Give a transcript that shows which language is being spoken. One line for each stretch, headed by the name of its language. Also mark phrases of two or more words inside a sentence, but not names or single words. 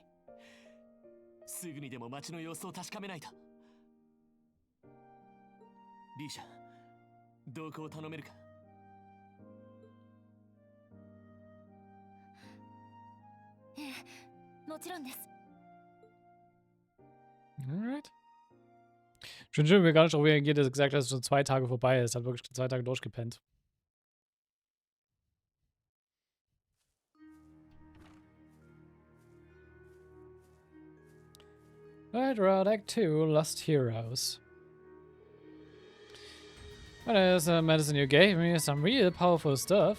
Japanese: すぐにでも街の様子を確かめないと。リーシャ、同行を頼めるか。ええ、もちろんです。
English: Alright.
German: Schon schön, wie gar nicht darauf reagiert, dass er gesagt hat, dass schon 2 Tage vorbei ist. Hat wirklich 2 Tage durchgepennt.
English: Right, Route Act 2, Lost Heroes. Well, there's the medicine you gave me, some real powerful stuff.